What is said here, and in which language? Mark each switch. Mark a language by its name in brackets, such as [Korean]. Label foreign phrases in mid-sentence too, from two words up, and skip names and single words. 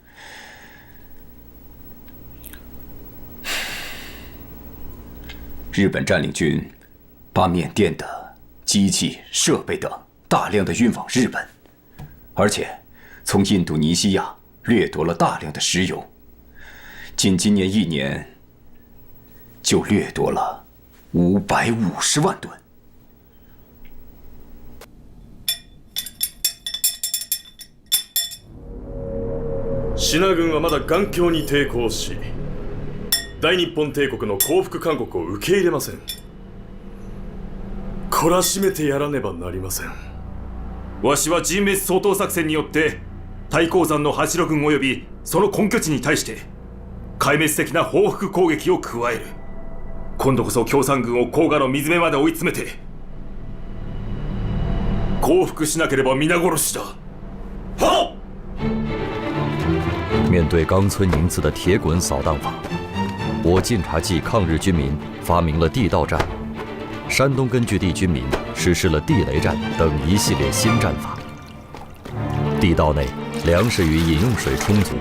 [Chinese] 日本占领军把缅甸的机器、设备等大量的运往日本，而且从印度尼西亚掠夺了大量的石油。仅今年1年就掠夺了550万吨。 [Japanese] シナ軍はまだ頑強に抵抗し、大日本帝国の降伏勧告を受け入れません。懲らしめてやらねばなりません。わしは人滅掃討作戦によって太閤山の八路軍及びその根拠地に対して壊滅的な報復攻撃を加える。今度こそ共産軍を黄河の水辺まで追い詰めて降伏しなければ皆殺しだ。はっ！ [Chinese] 面对冈村宁次的铁滚扫荡法，我晋察冀抗日军民发明了地道战，山东根据地军民实施了地雷战等一系列新战法。地道内粮食与饮用水充足。